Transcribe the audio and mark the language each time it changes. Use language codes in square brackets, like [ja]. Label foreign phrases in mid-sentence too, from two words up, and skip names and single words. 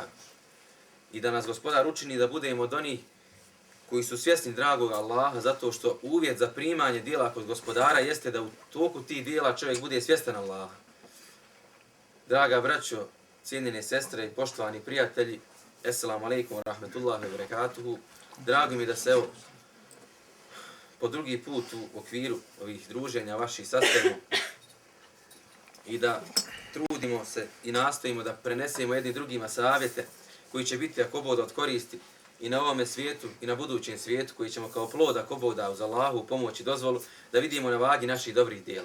[bs] I da nas gospodar učini da budemo od onih koji su svjesni dragog Allaha, zato što uvjet za primanje dijela kod gospodara jeste da u toku tih dijela čovjek bude svjestan Allaha. Draga braćo, cijenjene sestre i poštovani prijatelji, [ar] السلام عليكم ورحمة الله وبركاته. [bs] Drago mi da se evo po drugi put u okviru ovih druženja vaših sastavimo i da trudimo se i nastojimo da prenesemo jedni drugima savjete koji će biti ako Bog da od koristi i na ovome svijetu i na budućem svijetu, koji ćemo kao plod ako Bog da uz Allahu pomoć i dozvolu da vidimo na vagi naših dobrih djela.